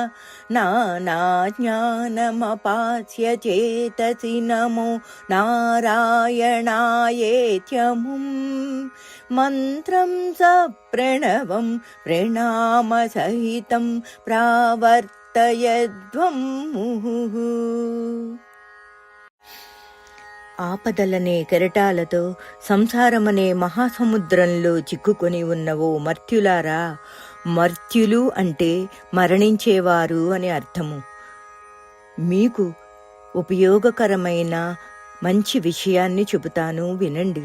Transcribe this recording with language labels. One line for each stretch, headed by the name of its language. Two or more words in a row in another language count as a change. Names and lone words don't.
Sanskrit: नानाज्ञानमपास्य चेतसि नमो नारायणायेत्यमुम् मन्त्रं सप्रणवं प्रणामसहितं प्रावर्तयध्वं मुहुः।
Telugu: ఆపదలనే కెరటాలతో సంసారమనే మహాసముద్రంలో చిక్కుకొని ఉన్న ఓ మర్త్యులారా, మర్త్యులు అంటే మరణించేవారు అని అర్థము. మీకు ఉపయోగకరమైన మంచి విషయాన్ని చెబుతాను, వినండి.